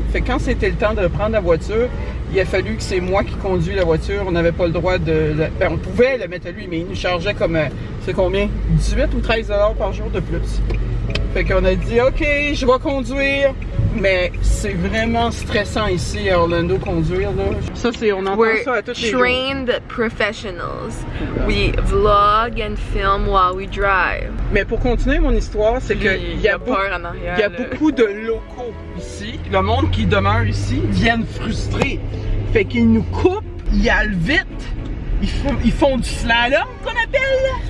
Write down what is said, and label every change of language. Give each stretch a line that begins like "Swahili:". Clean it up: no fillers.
French: Fait que quand c'était le temps de prendre la voiture, il a fallu que c'est moi qui conduis la voiture. On n'avait pas le droit de... Ben, on pouvait la mettre à lui, mais il nous chargeait comme... c'est combien? 18 ou 13 $ par jour de plus. Fait qu'on a dit, OK, je vais conduire. Mais c'est vraiment stressant ici à Orlando conduire là. Ça c'est, on entend ça à tous les jours.
English: Trained professionals. We vlog and film while we drive.
French: Mais pour continuer mon histoire, c'est que il y a beaucoup de locaux ici. Le monde qui demeure ici viennent frustrés. Fait qu'ils nous coupent, ils allent vite. Ils font du slalom qu'on appelle.